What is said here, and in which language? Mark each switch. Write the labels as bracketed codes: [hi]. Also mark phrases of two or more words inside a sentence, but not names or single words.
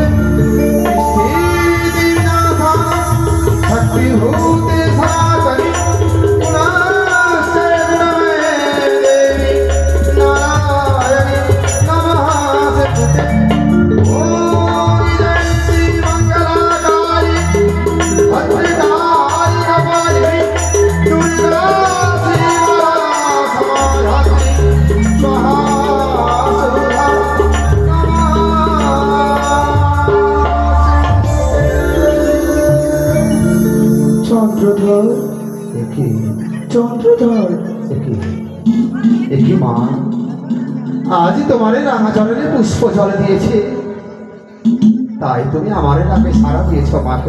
[sa] निष्ठितिविनाशा शक्तिभूते सनातनि पुनश्च गुणमये देवी नारायणि नमोस्तुते। ॐ जयन्ती मङ्गलाकारि भद्रकाली कपालिनी दुर्गा शिवा समाधात्री स्वाहा सुधा [bn] চন্দ্রধর, চন্দ্রধর, একই মা, আজ তোমারে রাঙা চরণে পুষ্প জল দিয়েছে, তাই তুমি আমারে ডাকে সাড়া দিয়েছ মা গো।